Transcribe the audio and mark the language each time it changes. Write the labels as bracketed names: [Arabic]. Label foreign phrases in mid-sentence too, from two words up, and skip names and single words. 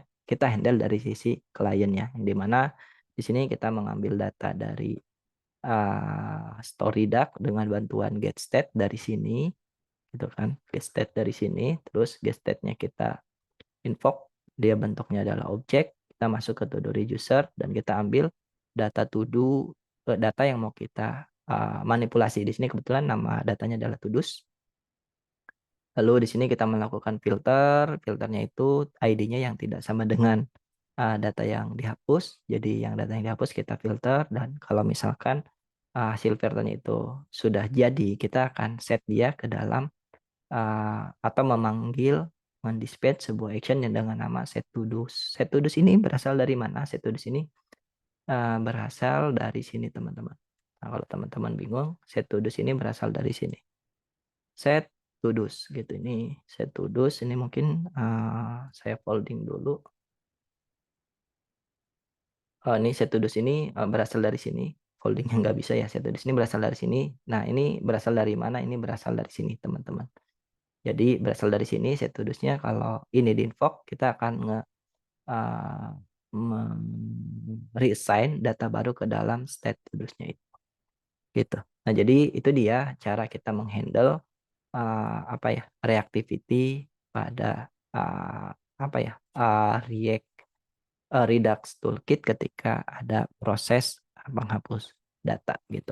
[Indonesian] Kita handle dari sisi kliennya, yang dimana di sini kita mengambil data dari StoryDuck dengan bantuan getState dari sini, gitu kan? GetState dari sini, terus getState-nya kita invoke, dia bentuknya adalah objek. Kita masuk ke [English] to-do reducer [Indonesian] dan kita ambil data to-do, data yang mau kita manipulasi. Di sini kebetulan nama datanya adalah to-dos. Lalu di sini kita melakukan filter, filternya itu ID-nya yang tidak sama dengan data yang dihapus. Jadi yang data yang dihapus kita filter, dan kalau misalkan hasil filternya itu sudah jadi, kita akan set dia ke dalam atau memanggil mendispatch sebuah action yang dengan nama [English] set to do. Set to do [Indonesian] ini berasal dari mana? [English] Set to do [Indonesian] ini berasal dari sini, teman-teman. Nah, kalau teman-teman bingung, [English] set to do [Indonesian] ini berasal dari sini. [English] Set to do [Indonesian] gitu. Ini [English] set to do [Indonesian] ini mungkin saya folding dulu. Ini [English] set to do [Indonesian] ini berasal dari sini. Foldingnya nggak bisa ya, [English] set to do [Indonesian] ini berasal dari sini. Nah, ini berasal dari mana? Ini berasal dari sini, teman-teman. Jadi berasal dari sini [English] set to do- [Indonesian] nya, kalau ini di invoke kita akan reassign data baru ke dalam [English] state to do- [Indonesian] nya itu. Gitu. Nah, jadi itu dia cara kita menghandle apa ya, reactivity pada apa ya, Redux Toolkit ketika ada proses menghapus data gitu.